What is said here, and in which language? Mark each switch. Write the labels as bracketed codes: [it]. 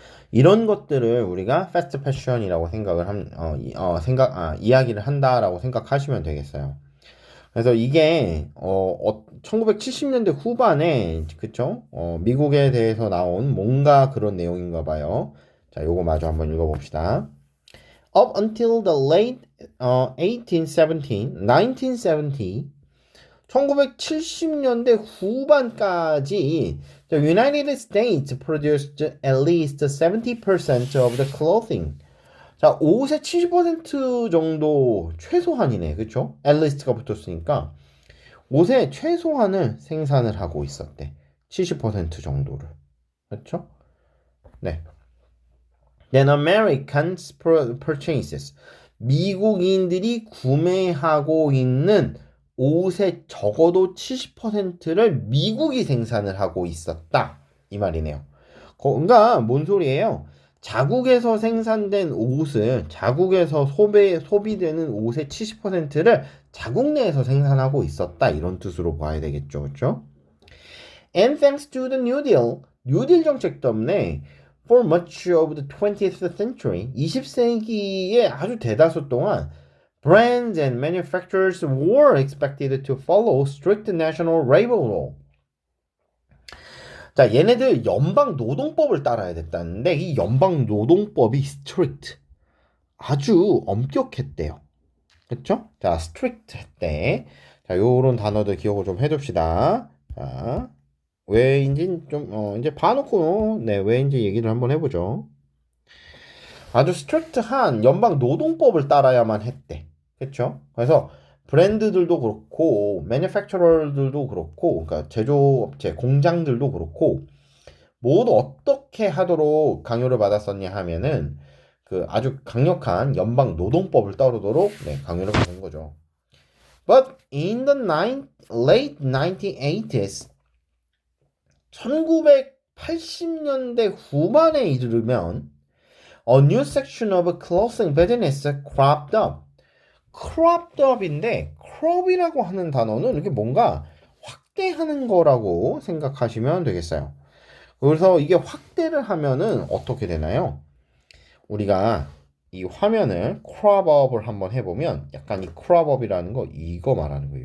[ko] 이런 것들을 우리가 패스트 패션이라고 생각을 이야기를 한다라고 생각하시면 되겠어요. 그래서 이게 1970년대 후반에 그쵸? 미국에 대해서 나온 뭔가 그런 내용인가 봐요. 자, 요거 마저 한번 읽어봅시다. [en] Up until the late 1970, [ko] 1970년대 후반까지 [en] the United States produced at least 70% of the clothing. [ko] 자, 옷의 70% 정도 최소한이네. 그쵸? at least가 붙었으니까 옷의 최소한을 생산을 하고 있었대. 70% 정도를. 그렇죠? 네. [en] Then Americans purchases. [ko] 미국인들이 구매하고 있는 옷의 적어도 70%를 미국이 생산을 하고 있었다. 이 말이네요. 그러니까 뭔 소리예요? 자국에서 생산된 옷을 자국에서 소비되는 옷의 70%를 자국 내에서 생산하고 있었다. 이런 뜻으로 봐야 되겠죠. 그렇죠? [en] And thanks to the New Deal, [ko] 뉴딜 정책 때문에 [en] for much of the 20th century, [ko] 20세기의 아주 대다수 동안 [en] brands and manufacturers were expected to follow strict national labor law. [ko] 자, 얘네들 연방 노동법을 따라야 됐다는데 이 연방 노동법이 strict, 아주 엄격했대요. 그쵸? 자, strict 했대. 자, 요런 단어들 기억을 좀 해둡시다. 자, 왜인지 좀, 이제 봐놓고, 네, 왜인지 얘기를 한번 해보죠. 아주 스트릭트한 연방 노동법을 따라야만 했대. 그쵸? 그래서 브랜드들도 그렇고, 매니팩처러들도 그렇고, 그러니까 제조업체, 공장들도 그렇고, 모두 어떻게 하도록 강요를 받았었냐 하면은, 그 아주 강력한 연방 노동법을 따르도록 네, 강요를 받은 거죠. [en] But in the late 1980s, [ko] 1980년대 후반에 이르면 [en] a new section of clothing business cropped up. [ko] cropped up인데 crop이라고 하는 단어는 이렇게 뭔가 확대하는 거라고 생각하시면 되겠어요. 그래서 이게 확대를 하면은 어떻게 되나요? 우리가 이 화면을 crop up을 한번 해보면 약간 이 crop up이라는 거 이거 말하는 거예요.